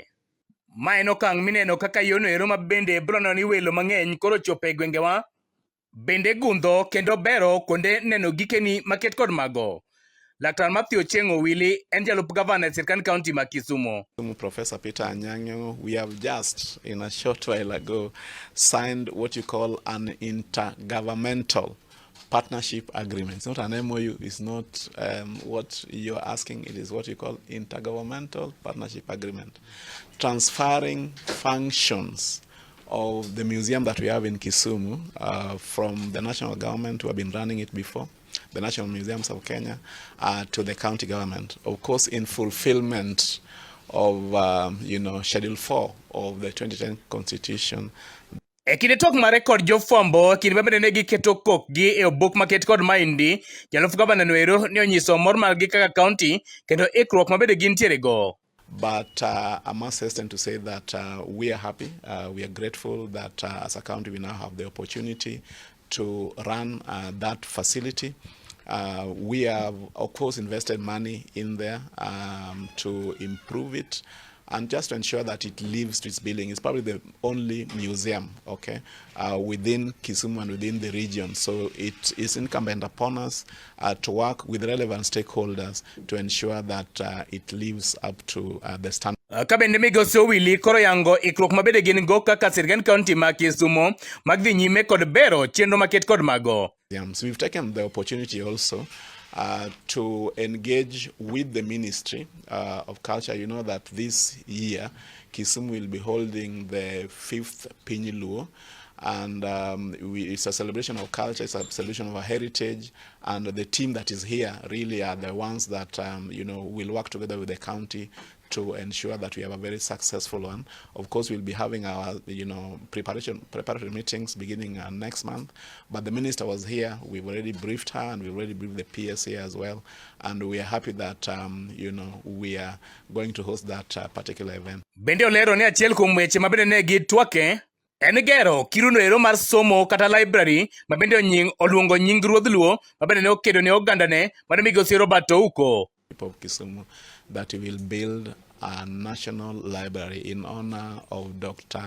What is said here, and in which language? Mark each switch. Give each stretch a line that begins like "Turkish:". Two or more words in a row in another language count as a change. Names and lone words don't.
Luo (Kenya and Tanzania): Ma en okang' mineno kaka yono ero ma bende biro neno ni welo mang'eny koro chopo e gwengewa bende gundho kendo bero kuonde neno gikeni maket kod mago. Laktar Matthew Chengo Willy en jalup gavana e sirkand kaunti ma Kisumu.
English: Professor Peter Anyang'o, we have just in a short while ago signed what you call an intergovernmental partnership agreement. It's not an MOU, it's not what you're asking, it is what you call intergovernmental partnership agreement. Transferring functions of the museum that we have in Kisumu from the national government who have been running it before, the National Museums of Kenya, to the county government, of course in fulfillment of Schedule 4 of the 2010 Constitution.
Luo (Kenya and Tanzania): E kinde tok mare kod jofwambo kinde mabende ne giketo kokgi e obok maket kod maendi, jalup gavana no ero ne onyiso mor margi kaka kaunti kendo ikruok mabende gintiere go.
English: But I must hasten to say that we are happy, we are grateful that as a county we now have the opportunity to run that facility. We have, of course, invested money in there to improve it and just to ensure that it lives to its billing. It's probably the only museum, okay, within Kisumu and within the region. So it is incumbent upon us to work with relevant stakeholders to ensure that it lives up to the standard.
Luo (Kenya and Tanzania): Kabende migosi Willy koro yango ikruok mabende gin go kaka sirkand kaunti ma Kisumu mag dhi nyime kod bero chenro maket kod mago.
English: So we've taken the opportunity also to engage with the Ministry of Culture. You know that this year Kisumu will be holding the 5th Piny Luo, and it's a celebration of culture, it's a celebration of our heritage, and the team that is here really are the ones that will work together with the county to ensure that we have a very successful one. Of course, we'll be having our preparatory meetings beginning next month. But the minister was here. We've already briefed her, and we've already briefed the PSA as well. And we are happy that we are going to host that particular event.
Luo (Kenya and Tanzania): Bende olero ne achiel kuom weche mabende ne gitwake en gero kiruno ero mar somo kata library mabende oluongo nying ruodh Luo mabende ne okedo ne ogandane mane migosi Robert Ouko.
English: Of Kisumu, that we will build a national library in honor of Dr.